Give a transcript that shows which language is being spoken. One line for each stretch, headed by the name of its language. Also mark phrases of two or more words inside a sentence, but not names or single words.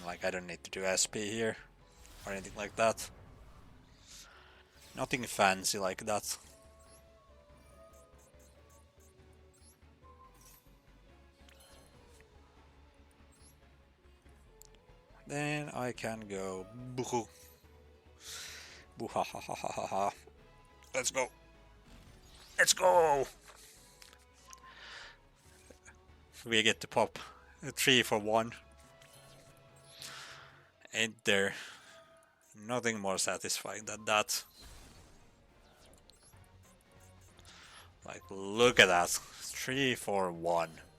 English: Like I don't need to do SP here or anything like that. Nothing fancy like that. Then I can go boo. Boo ha ha ha ha ha ha. Let's go. Let's go. We get to pop a 3 for 1. Ain't there nothing more satisfying than that? Like, look at that.